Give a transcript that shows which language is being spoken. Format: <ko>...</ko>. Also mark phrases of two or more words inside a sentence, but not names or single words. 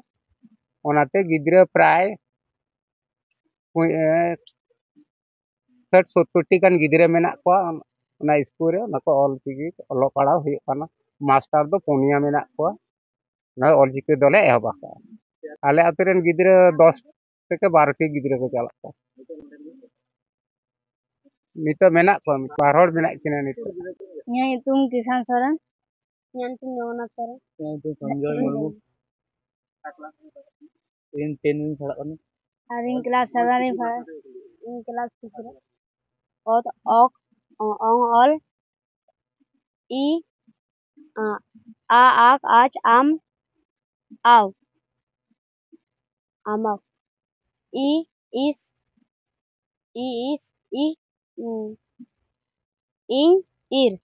<sat>ᱚᱱᱟᱛᱮ ᱜᱤᱫᱽᱨᱟᱹ ᱯᱨᱟᱭ 60-70টি ᱜᱟᱱ ᱜᱤᱫᱽᱨᱟᱹ ᱢᱮᱱᱟᱜ ᱠᱚᱣᱟ ᱚᱱᱟ ᱤᱥᱠᱩᱞ ᱨᱮ। ᱚᱱᱟ ᱠᱚ ᱚᱞᱪᱤᱠᱤ ᱚᱞᱚᱜ ᱯᱟᱲᱦᱟᱣ ᱦᱩᱭᱩᱜ ᱠᱟᱱᱟ। ᱢᱟᱥᱴᱟᱨ ᱫᱚ 4 ᱢᱮᱱᱟᱜ ᱠᱚᱣᱟ। ᱚᱱᱟ ᱚᱞᱪᱤᱠᱤ ᱫᱚᱞᱮ ᱮᱦᱚᱵ ᱟᱠᱟᱜᱼᱟ। ᱟᱞᱮ ᱟᱛᱳ ᱨᱮᱱ ᱜᱤᱫᱽᱨᱟᱹ 10 থেকে 12টি ᱜᱤᱫᱽᱨᱟᱹ ᱠᱚ ᱪᱟᱞᱟᱜ ᱠᱟᱱᱟ। ᱱᱤᱛᱚᱜ ᱢᱮᱱᱟᱜ ᱠᱚᱣᱟ, 2 ᱦᱚᱲ ᱢᱮᱱᱟᱜ ᱠᱤᱱᱟ ᱱᱤᱛᱚᱜ। ᱤᱧᱟᱹᱜ ᱧᱩᱛᱩᱢ ᱠᱤᱥᱟᱱ ᱥᱚᱨᱮᱱ। ᱤᱧᱟᱹᱜ ᱧᱩᱛᱩᱢ ᱡᱚᱜᱚᱱᱱᱟᱛᱷ ᱥᱚᱨᱮᱱ। ᱤᱧᱟᱹᱜ ᱧᱩᱛᱩᱢ ᱥᱚᱧᱡᱚᱭ ᱢᱩᱨᱢᱩ। ᱤᱧ 10 ᱨᱤᱧ ᱯᱟᱲᱦᱟᱜ ᱠᱟᱱᱟ। ᱟᱨ ᱤᱧ ᱠᱞᱟᱥ 7 ᱨᱤᱧ ᱯᱟᱲᱦᱟᱜ, ᱤᱧ ᱠᱞᱟᱥ 6 ᱨᱮ। ᱚᱛ, ᱚᱠ, ᱚᱝ, ᱚᱞ, ᱤ, आ आक आज आम आव आमाव इ इस इ इस इ इं ir</sat>